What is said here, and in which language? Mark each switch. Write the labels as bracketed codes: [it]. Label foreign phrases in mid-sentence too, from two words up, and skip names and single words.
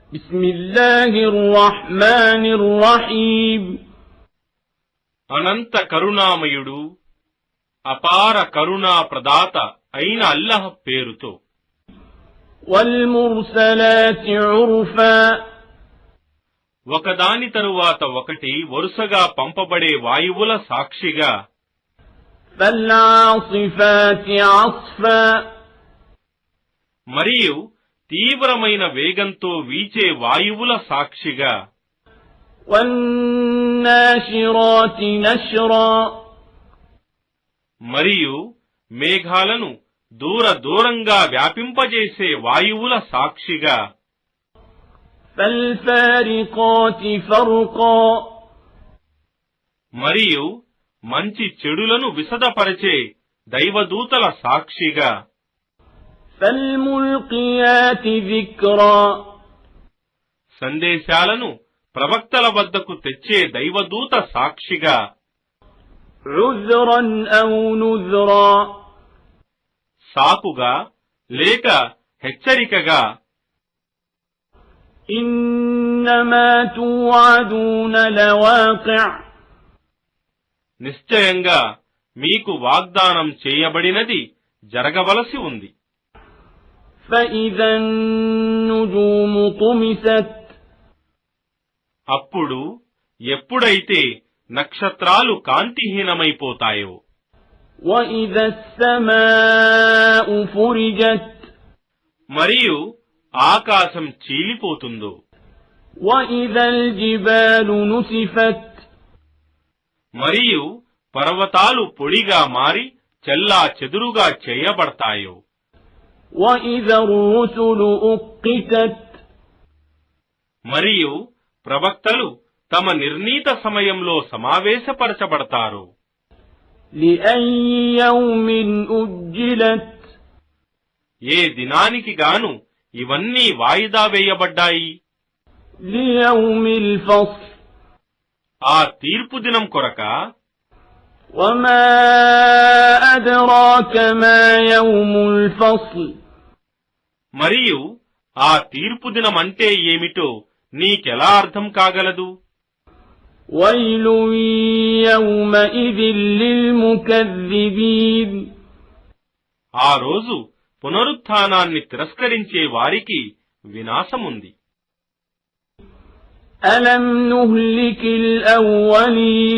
[ar] بسم الله الرحمن الرحيم [te] అనంత కరుణామయుడు అపార కరుణా ప్రదాత అయిన అల్లాహ్ పేరుతో. [ar] والمرسلات عرفا [te] ఒకదాని తరువాత ఒకటి వరుసగా పంపబడే వాయువుల సాక్షిగా. [ar] فالعاصفات عصفا [te] మరియు తీవ్రమైన వేగంతో వీచే వాయువుల సాక్షిగా. [ar] والناشرات نشرا [te] మరియు మేఘాలను దూరంగా వ్యాపింపజేసే వాయువుల సాక్షిగా. [ar] فالفارقات فرقا [te] మరియు మంచి చెడులను విశదపరచే దైవదూతల సాక్షిగా. [ar] فالملقيات ذكرا [te] సందేశాలను ప్రవక్తల వద్దకు తెచ్చే దైవదూత సాక్షిగా. [ar] عذرا أو نذرا [te] సాకుగా లేక హెచ్చరికగా. [ar] إنما توعدون لواقع [te] నిశ్చయంగా మీకు వాగ్దానం చేయబడినది జరగవలసి ఉంది. [ar] فإذا النجوم طمست [te] అప్పుడు ఎప్పుడైతే నక్షత్రాలు కాంతిహీనమైపోతాయో. [ar] وإذا السماء فرجت [te] మరియు ఆకాశం చీలిపోతుందో. [ar] وإذا الجبال نسفت [te] మరియు పర్వతాలు పొడిగా మారి చెల్లాచెదురుగా చేయబడతాయో. [ar] وإذا الرسل أقتت [te] మరియు ప్రవక్తలు తమ నిర్ణీత సమయంలో సమావేశపరచబడతారు. [ar] لأي يوم أجلت [te] ఏ దినానికి గాను ఇవన్నీ వాయిదా వేయబడ్డాయి? [ar] ليوم الفصل [te] ఆ తీర్పు దినం కొరక. [ar] وما أدراك ما يوم الفصل [te] మరియు ఆ తీర్పు దినం అంటే ఏమిటో నీకెలా అర్థం కాగలదు? [ar] ويل يومئذ للمكذبين [te] ఆ రోజు పునరుత్థానాన్ని తిరస్కరించే వారికి వినాశముంది. [ar] ألم نهلك الأولين